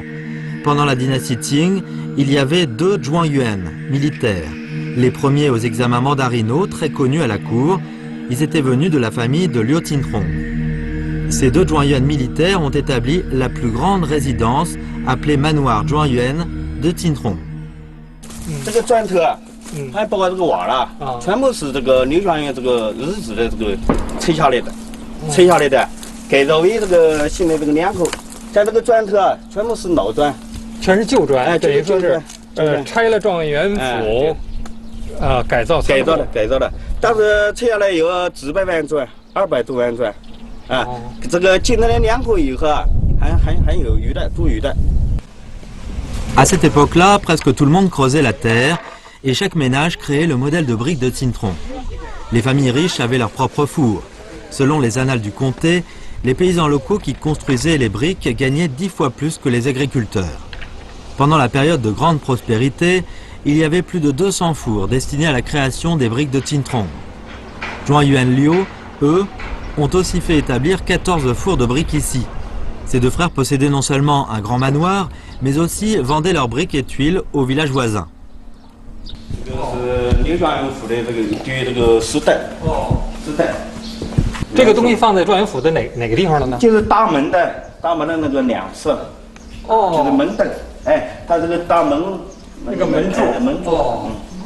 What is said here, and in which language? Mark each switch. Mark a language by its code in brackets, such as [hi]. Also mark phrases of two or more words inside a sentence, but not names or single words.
[fr] Pendant la dynastie Qing, il y avait 2 Zhuangyuan militaires. Les premiers aux examens mandarinaux, très connus à la cour, ils étaient venus de la famille de Liu Tsintrong. Ces 2 Zhuangyuan militaires ont établi la plus grande résidence, appelée manoir Zhuangyuan de Tsintrong. [zh] 这个砖头啊，还包括这个瓦了，全部是这个刘庄园这个日子的这个拆下来的，改造为这个现在这个两口，在这个砖头啊，全部是老砖，全是旧砖，哎，等于说是拆了状元府，改造的，但是拆下来有几百万砖，200多万砖，这个进了两口以后啊，还有余的，多余的。 [fr] À cette époque-là, presque tout le monde creusait la terre et chaque ménage créait le modèle de brique de Tsintrong. Les familles riches avaient leur propre four. Selon les annales du comté, les paysans locaux qui construisaient les briques gagnaient 10 fois plus que les agriculteurs. Pendant la période de grande prospérité, il y avait plus de 200 fours destinés à la création des briques de Tsintrong. Zhuangyuan Liu, eux, ont aussi fait établir 14 fours de briques ici. Ces 2 frères possédaient non seulement un grand manoir, mais aussi vendaient leurs briques et tuiles aux villages voisins. [zh] 这个东西放在状元府的哪个地方了呢？就是大门的那个两侧，就是门灯，哎，它这个大门那个门柱，